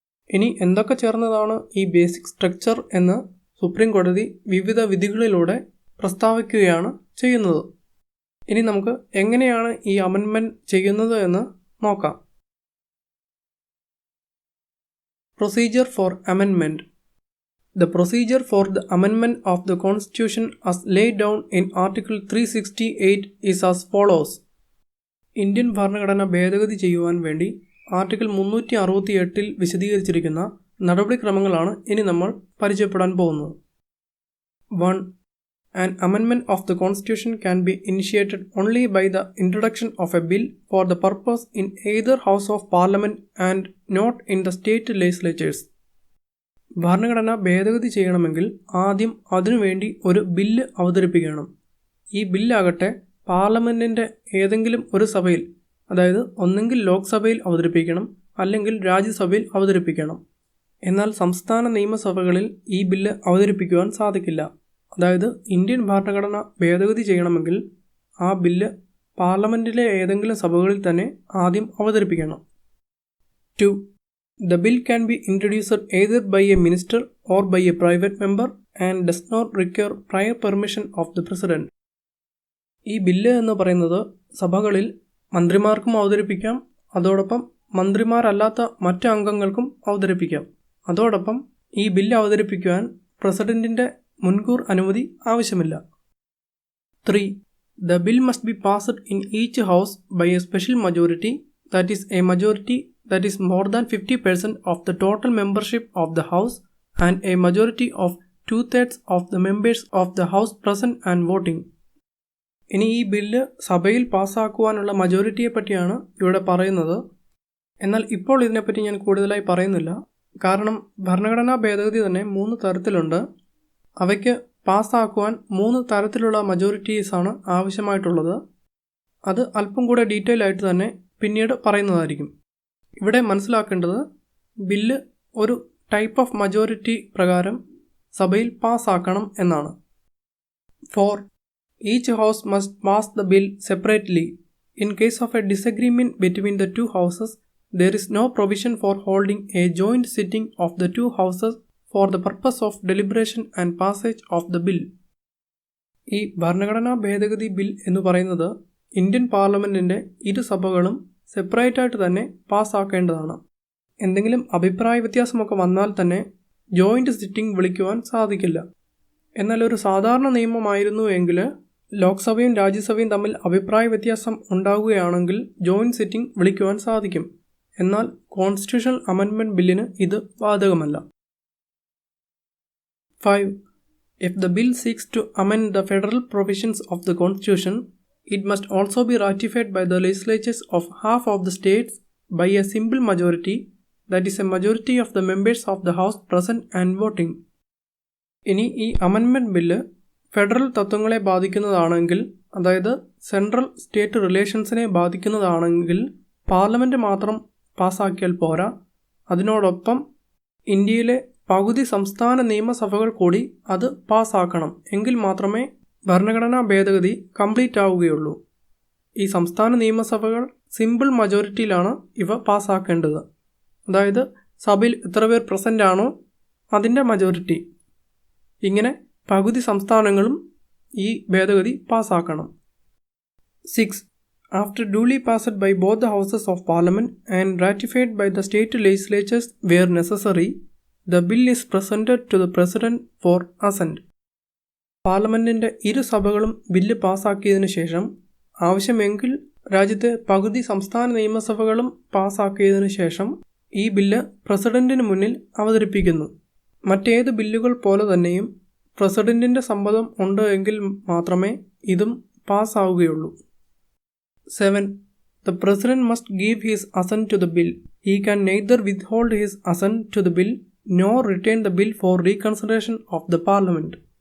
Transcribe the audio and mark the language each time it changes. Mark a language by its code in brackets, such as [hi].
[ml] ഇനി എന്തൊക്കെ ചേർന്നതാണ് ഈ ബേസിക് സ്ട്രക്ചർ എന്ന് സുപ്രീം കോടതി വിവിധ വിധികളിലൂടെ പ്രസ്താവിക്കുകയാണ് ചെയ്യുന്നത്. ഇനി നമുക്ക് എങ്ങനെയാണ് ഈ അമെൻമെൻറ്റ് ചെയ്യുന്നത് എന്ന് നോക്കാം. [en] Procedure for amendment. The procedure for the amendment of the Constitution as laid down in Article 368 is as follows. [ml] Indian ഭരണഘടന ഭേദഗതി ചെയ്യുവാൻ വേണ്ടി ആർട്ടിക്കിൾ 368 വിശദീകരിച്ചിരിക്കുന്ന നടപടിക്രമങ്ങളാണ് ഇനി നമ്മൾ പരിചയപ്പെടാൻ പോകുന്നത്. 1. [en] An amendment of the Constitution can be initiated only by the introduction of a bill for the purpose in either House of Parliament and not in the state legislatures. [ml] ഭരണഘടന ഭേദഗതി ചെയ്യണമെങ്കിൽ ആദ്യം അതിനുവേണ്ടി ഒരു ബില്ല് അവതരിപ്പിക്കണം. ഈ ബില്ലാകട്ടെ പാർലമെൻറ്റിൻ്റെ ഏതെങ്കിലും ഒരു സഭയിൽ, അതായത് ഒന്നെങ്കിൽ ലോക്സഭയിൽ അവതരിപ്പിക്കണം അല്ലെങ്കിൽ രാജ്യസഭയിൽ അവതരിപ്പിക്കണം. എന്നാൽ സംസ്ഥാന നിയമസഭകളിൽ ഈ ബില്ല് അവതരിപ്പിക്കുവാൻ സാധിക്കില്ല. അതായത് ഇന്ത്യൻ ഭരണഘടന ഭേദഗതി ചെയ്യണമെങ്കിൽ ആ ബില്ല് പാർലമെൻറ്റിലെ ഏതെങ്കിലും സഭകളിൽ തന്നെ ആദ്യം അവതരിപ്പിക്കണം. 2. [en] The bill can be introduced either by a minister or by a private member and does not require prior permission of the president. [ml] ഈ ബില്ല് എന്ന് പറയുന്നത് സഭകളിൽ മന്ത്രിമാർക്കും അവതരിപ്പിക്കാം, അതോടൊപ്പം മന്ത്രിമാരല്ലാത്ത മറ്റ് അംഗങ്ങൾക്കും അവതരിപ്പിക്കാം. അതോടൊപ്പം ഈ ബില്ല് അവതരിപ്പിക്കുവാൻ പ്രസിഡന്റിൻ്റെ മുൻകൂർ അനുമതി ആവശ്യമില്ല. 3. [en] The bill must be passed in each house by a special majority, that is a majority that is more than 50% of the total membership of the house and a majority of 2/3 of the members of the house present and voting. [ml] ഇനി ഈ bill സഭയിൽ പാസ്സാക്കുവാനുള്ള മജോറിറ്റിയെ പറ്റിയാണ് ഇവിടെ പറയുന്നത്. എന്നാൽ ഇപ്പോൾ ഇതിനെപ്പറ്റി ഞാൻ കൂടുതലായി പറയുന്നില്ല. കാരണം ഭരണഘടനാ ഭേദഗതി തന്നെ 3 തരത്തിലുണ്ട്. അവയ്ക്ക് പാസ്സാക്കുവാൻ 3 തരത്തിലുള്ള മജോറിറ്റീസാണ് ആവശ്യമായിട്ടുള്ളത്. അത് അല്പം കൂടെ ഡീറ്റെയിൽ ആയിട്ട് തന്നെ പിന്നീട് പറയുന്നതായിരിക്കും. ഇവിടെ മനസ്സിലാക്കേണ്ടത് ബില്ല് ഒരു ടൈപ്പ് ഓഫ് മജോറിറ്റി പ്രകാരം സഭയിൽ പാസ്സാക്കണം എന്നാണ്. 4. [en] Each house must pass the bill separately. In case of a disagreement between the two houses, there is no provision for holding a joint sitting of the two houses for the purpose of deliberation and passage of the bill. [ml] ഈ ഭരണഘടനാ ഭേദഗതി bill എന്ന് പറയുന്നത് Indian പാർലമെൻറ്റിൻ്റെ ഇരു സഭകളും സെപ്പറേറ്റായിട്ട് തന്നെ പാസ്സാക്കേണ്ടതാണ്. എന്തെങ്കിലും അഭിപ്രായ വ്യത്യാസമൊക്കെ വന്നാൽ തന്നെ ജോയിൻറ്റ് സിറ്റിംഗ് വിളിക്കുവാൻ സാധിക്കില്ല. എന്നാൽ ഒരു സാധാരണ നിയമമായിരുന്നു എങ്കിൽ ലോക്സഭയും രാജ്യസഭയും തമ്മിൽ അഭിപ്രായ വ്യത്യാസം ഉണ്ടാവുകയാണെങ്കിൽ ജോയിൻറ്റ് സിറ്റിംഗ് വിളിക്കുവാൻ സാധിക്കും. എന്നാൽ കോൺസ്റ്റിറ്റ്യൂഷണൽ അമെൻഡ്മെൻറ്റ് ബില്ലിന് ഇത് ബാധകമല്ല. 5. [en] If the bill seeks to amend the federal provisions of the Constitution, it must also be ratified by the legislatures of half of the states by a simple majority, that is a majority of the members of the House present and voting. [ml] ഇനി ഈ amendment bill federal തത്വങ്ങളെ ബാധിക്കുന്നതാണെങ്കിൽ, അതായത് central state റിലേഷൻസിനെ ബാധിക്കുന്നതാണെങ്കിൽ parliament മാത്രം പാസ്സാക്കിയാൽ പോരാ, അതിനോടൊപ്പം ഇന്ത്യയിലെ പകുതി സംസ്ഥാന നിയമസഭകൾ കൂടി അത് പാസ്സാക്കണം. എങ്കിൽ മാത്രമേ ഭരണഘടനാ ഭേദഗതി കംപ്ലീറ്റ് ആവുകയുള്ളൂ. ഈ സംസ്ഥാന നിയമസഭകൾ സിമ്പിൾ മജോറിറ്റിയിലാണ് ഇവ പാസ്സാക്കേണ്ടത്. അതായത് സഭയിൽ എത്ര പേർ പ്രസൻ്റ് ആണോ അതിൻ്റെ മജോറിറ്റി. ഇങ്ങനെ പകുതി സംസ്ഥാനങ്ങളും ഈ ഭേദഗതി പാസ്സാക്കണം. 6. [en] After duly passed by both the houses of parliament and ratified by the state legislatures where necessary, the bill is presented to the president for assent. [ml] പാർലമെൻറ്റിൻ്റെ ഇരു സഭകളും ബില്ല് പാസ്സാക്കിയതിനു ശേഷം, ആവശ്യമെങ്കിൽ രാജ്യത്തെ പകുതി സംസ്ഥാന നിയമസഭകളും പാസ്സാക്കിയതിനു ശേഷം ഈ ബില്ല് പ്രസിഡന്റിന് മുന്നിൽ അവതരിപ്പിക്കുന്നു. മറ്റേത് ബില്ലുകൾ പോലെ തന്നെയും പ്രസിഡന്റിൻ്റെ സമ്മതം ഉണ്ട് എങ്കിൽ മാത്രമേ ഇതും പാസ്സാവുകയുള്ളൂ. 7. [en] The president must give his assent to the bill. He can neither withhold his assent to the bill nor retain the bill for reconsideration of the parliament.